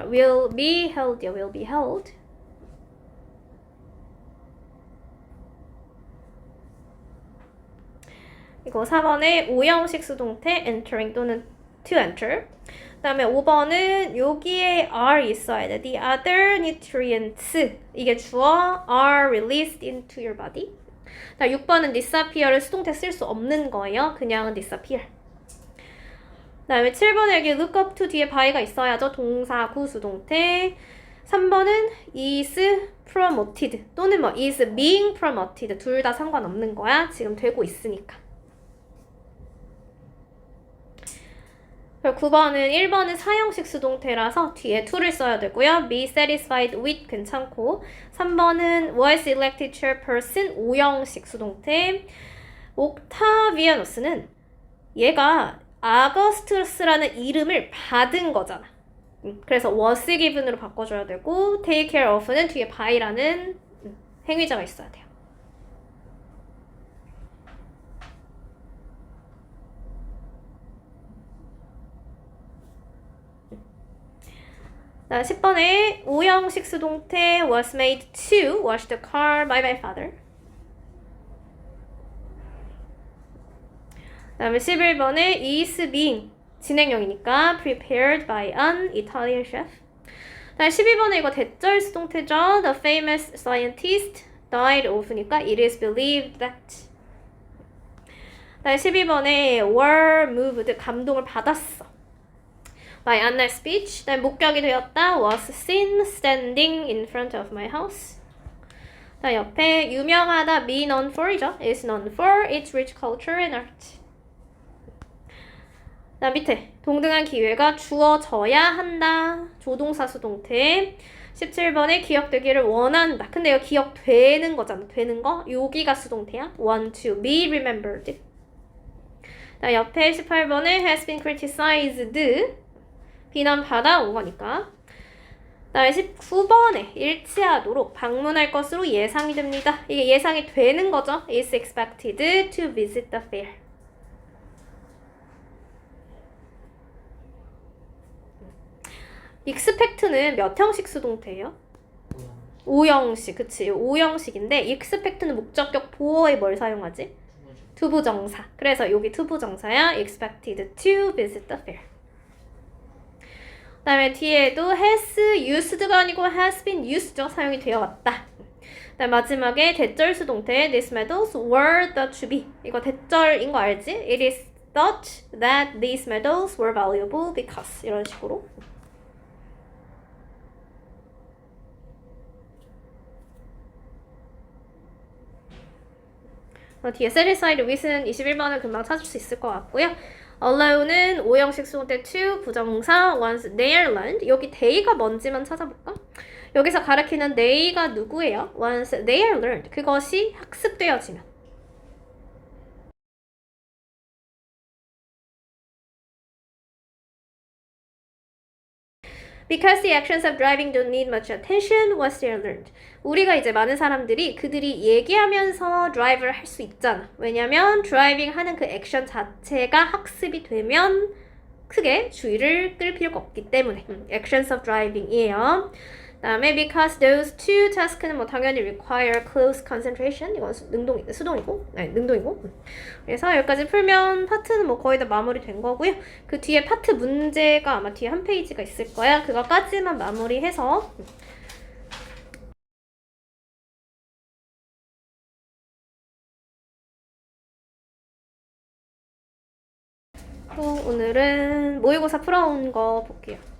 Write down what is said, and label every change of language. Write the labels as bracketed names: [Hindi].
[English] will be held. will be held. [Korean] 이거 4번에 오형식 수동태 entering 또는 [English] to enter. [Korean] 그 다음에 5번은 여기에 are 있어야 돼. [English] The other nutrients. [Korean] 이게 주어 [English] are released into your body. [Korean] 자, 6번은 disappear를 수동태 쓸 수 없는 거예요. 그냥 disappear. 그 다음에 7번에 여기 [English] look up to [Korean] 뒤에 by가 있어야죠. 동사 구수동태. [English] 3번은 is promoted [Korean] 또는 뭐 [English] is being promoted. [Korean] 둘 다 상관없는 거야. 지금 되고 있으니까. 그리고 9번은 1번은 사형식 수동태라서 뒤에 to를 써야 되고요. [English] be satisfied with [Korean] 괜찮고 3번은 [English] was elected chairperson [Korean] 오형식 수동태. 옥타비아누스는 얘가 아거스투스라는 이름을 받은 거잖아. 그래서 [English] was given [Korean] 으로 바꿔줘야 되고 [English] take care of [Korean] 는 뒤에 by라는 행위자가 있어야 돼요. 자, 10번에 오형식 수동태 [English] was made to wash the car by my father. [Korean] 그 다음에 11번에 [English] is being [Korean] 진행형이니까 [English] prepared by an Italian chef. [Korean] 다음 12번에 이거 대절 수동태죠. [English] The famous scientist died of니까 it is believed that. [Korean] 다음 12번에 [English] were moved [Korean] 감동을 받았어. [English] by Anna's speech. [Korean] 다음 목격이 되었다. [English] was seen standing in front of my house. [Korean] 다음 옆에 유명하다 be known for이죠. [English] is known for its rich culture and art. [Korean] 다음 밑에 동등한 기회가 주어져야 한다. 조동사 수동태. 17번에 기억되기를 원한다. 근데 이거 기억되는 거잖아. 되는 거. 여기가 수동태야. [English] want to be remembered. [Korean] 다음 옆에 18번에 [English] has been criticized. [Korean] 비난받아 온 거니까. 다음에 19번에 일치하도록 방문할 것으로 예상이 됩니다. 이게 예상이 되는 거죠. [English] is expected to visit the fair. [Korean] expect는 몇 형식 수동태예요? 5형식. 그치. 5형식인데 expect는 목적격 보어에 뭘 사용하지? 투부정사. 그래서 여기 투부정사야. [English] expected to visit the fair. [Korean] 그 다음에 뒤에도 [English] has used [Korean] 가 아니고 [English] has been used죠. [Korean] 사용이 되어왔다. 그 다음 마지막에 대절 수동태 [English] these medals were thought to be. [Korean] 이거 대절인 거 알지? [English] It is thought that these medals were valuable because [Korean] 이런 식으로. 뒤에 [English] satisfied with [Korean] 는 21번을 금방 찾을 수 있을 것 같고요. [English] allow는 [Korean] 오형식 수동태 [English] to 부정사 once they are learned. [Korean] 여기 they가 뭔지만 찾아볼까? 여기서 가리키는 they가 누구예요? [English] once they are learned. [Korean] 그것이 학습되어지면. [English] Because the actions of driving don't need much attention once they are learned. [Korean] 우리가 이제 많은 사람들이 그들이 얘기하면서 드라이브를 할 수 있잖아. 왜냐면 드라이빙 하는 그 액션 자체가 학습이 되면 크게 주의를 끌 필요가 없기 때문에 [English] actions of driving [Korean] 이에요. [English] 다음에 because those two task [Korean] 는 뭐 당연히 [English] require close concentration. [Korean] 이건 수동이고, 능동이고. 그래서 여기까지 풀면 파트는 뭐 거의 다 마무리된 거고요. 그 뒤에 파트 문제가 아마 뒤에 한 페이지가 있을 거야. 그거까지만 마무리해서 또 오늘은 모의고사 풀어온 거 볼게요.